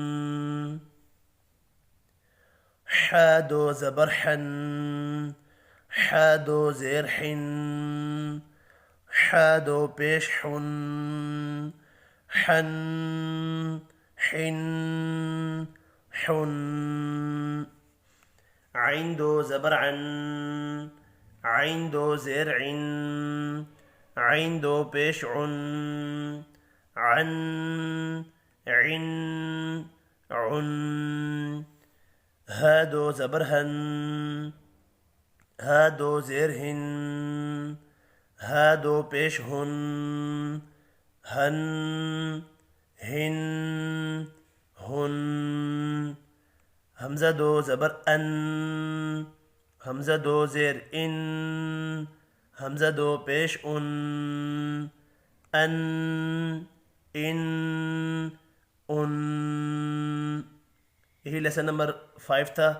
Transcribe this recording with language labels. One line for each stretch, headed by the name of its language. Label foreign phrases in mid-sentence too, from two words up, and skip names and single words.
Urdu: حا دو زبر حن، حا دو زیر حن، حا دو پیش حن، حن حن حن. عین دو زبر عن، عین دو زیر عن، عین دو پیش عن، عن عن عن، ها دو زبر ہن، ها دو زیر ہن، ها دو پیش ہن، ہن ہن ہن، حمزہ دو زبر ان، حمزہ دو زیر ان، حمزہ دو پیش ان، ان ان ان۔ یہی لیسن نمبر 5 تھا۔